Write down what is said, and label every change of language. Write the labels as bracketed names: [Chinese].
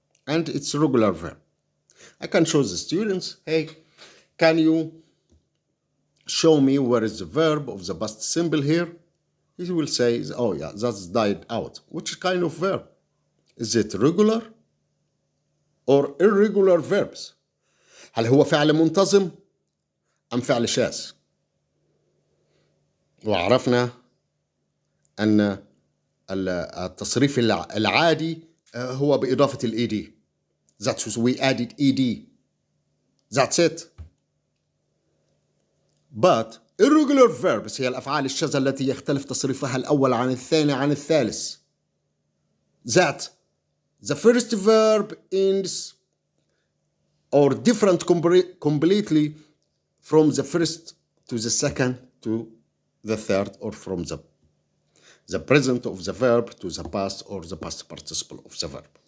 [English] And it's a regular verb. I can show the students, hey, can you show me where is the verb of the past simple here? He will say, oh yeah, that's died out. Which kind of verb? Is it regular or irregular verbs? [Arabic] هل هو فعل منتظم أم فعل شاذ؟ وعرفنا أن التصريف العادي هو بإضافة ال ed. [English] That's we added ed. That's it. But irregular verbs [Arabic] هي الأفعال الشاذة التي يختلف تصريفها الأول عن الثاني عن الثالث. [English] That the first verb ends or different completely from the first to the second to the third, or from the present of the verb to the past or the past participle of the verb.